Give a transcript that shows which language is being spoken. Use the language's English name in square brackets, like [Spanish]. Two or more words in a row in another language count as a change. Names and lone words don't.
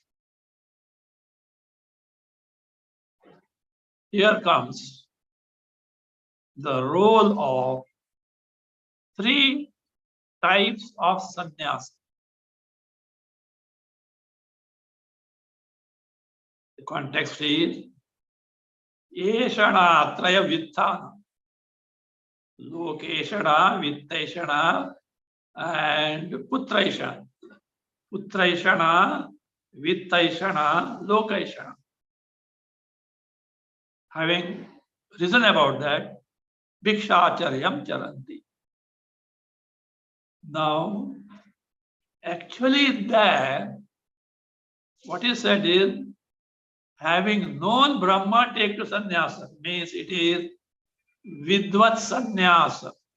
[English] Here comes the role of three types of sannyasa. [Sanskrit] The context is Eshana Traya Vitthana, Lokeshana, Vitteshana, and Putraishana. Putraishana, Vittaishana, Lokeshana. [English] Having reason about that, [Sanskrit] Bhikshacharyam Charanti. [English] Now, actually there, what is said is, having known Brahma, take to sannyasa, means it is [Sanskrit] Vidvat sannyasa.